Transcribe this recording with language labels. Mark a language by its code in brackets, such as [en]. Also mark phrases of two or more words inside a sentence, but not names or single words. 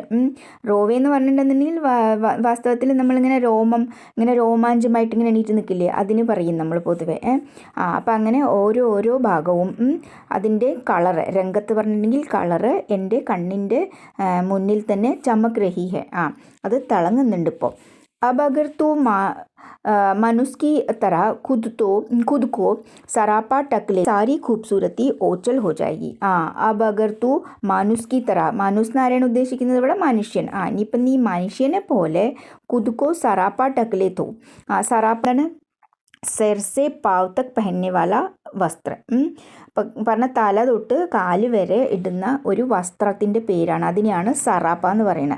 [ml] റോവേ എന്ന് പറഞ്ഞിട്ടുണ്ടെന്നുണ്ടെങ്കിൽ വാസ്തവത്തിൽ നമ്മളിങ്ങനെ ഇങ്ങനെ രോമാഞ്ചമായിട്ട് ഇങ്ങനെ എണീറ്റ് നിൽക്കില്ലേ, അതിന് പറയും നമ്മൾ പൊതുവെ. അപ്പം അങ്ങനെ ഓരോ ഭാഗവും അതിൻ്റെ കളറ്, രംഗത്ത് പറഞ്ഞിട്ടുണ്ടെങ്കിൽ കളറ് എൻ്റെ കണ്ണിൻ്റെ മുന്നിൽ തന്നെ [hi] चमक रही है, [ml] അത് തിളങ്ങുന്നുണ്ട് ഇപ്പോൾ. [hi] अब अगर तो मनुष्य की तरह खुद को सरापा टक ले, सारी खूबसूरती ओचल हो जाएगी. अब अगर तू मानुष की तरह, [ml] മാനുസ് എന്ന് ആരെയാണ് ഉദ്ദേശിക്കുന്നത് ഇവിടെ, മനുഷ്യൻ. ഇനിയിപ്പം നീ മനുഷ്യനെ പോലെ [hi] खुद सरापा ढक ले तो, സറാപ്പാണ് सिर से पाँव तक पहनने वाला വസ്ത്രം. [ml] പറഞ്ഞ തല തൊട്ട് കാല് വരെ ഇടുന്ന ഒരു വസ്ത്രത്തിൻ്റെ പേരാണ്, അതിനെയാണ് സറാപ്പ എന്ന് പറയുന്നത്.